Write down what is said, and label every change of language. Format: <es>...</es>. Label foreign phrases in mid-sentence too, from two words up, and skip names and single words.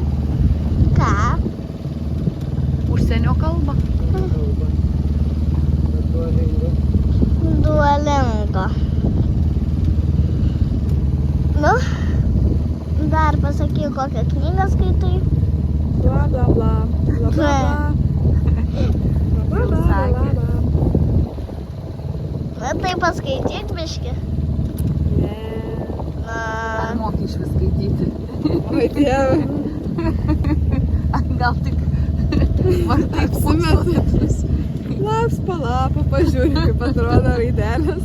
<lt>Ką? Užsienio kalba. kalbą. Duolingo. Duolingo. Nu, dar pasakyk, kokią knygą skaitai. Bla, bla, bla. Bla, bla, bla. Bla, bla, bla, Sakė. bla, bla. Na, tai paskaityk biškį. Ne. Ar Na, moki iš vis skaityti? Oi, dieve. Gal tik vartai Apsimetu. Laps palapą, pažiūrė, kaip atrodo raidelės.</lt>